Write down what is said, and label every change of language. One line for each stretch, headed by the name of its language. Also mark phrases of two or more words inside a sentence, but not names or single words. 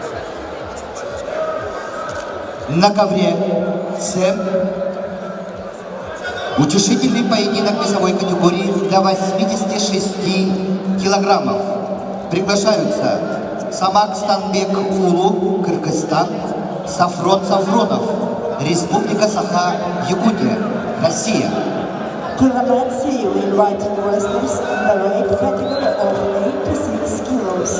Russian: На ковре С Утешительный поединок весовой категории до 86 килограммов. Приглашаются Самак Станбек Улу, Кыргызстан, Сафрон Сафронов, Республика Саха-Якутия, Россия.
English: To the match, you invited wrestlers in the weight category of 86 kilos.